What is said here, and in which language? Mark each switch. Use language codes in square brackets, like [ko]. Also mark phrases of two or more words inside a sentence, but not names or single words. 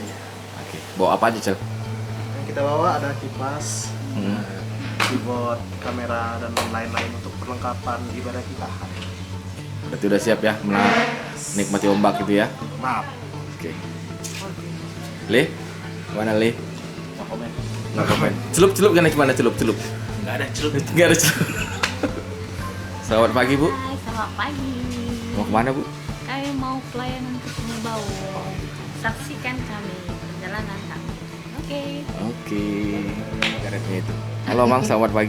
[id] Oke. Bawa apa aja Cel? yang kita bawa ada kipas, keyboard, kamera, dan lain-lain untuk perlengkapan ibadah kita hari ini. Berarti udah siap ya menikmati ombak gitu ya? Maaf. Oke. Le? Mana Le? [en] No comment. No comment. [id] Celup kan gimana celup? Nggak ada celup. Enggak ada celup. Selamat pagi Bu. Hai, selamat pagi. Mau kemana Bu? Kami mau pelayanan ke Sungai Baung. Saksikan kami perjalanan kami. Oke. Karetnya itu. Halo Mang, selamat pagi.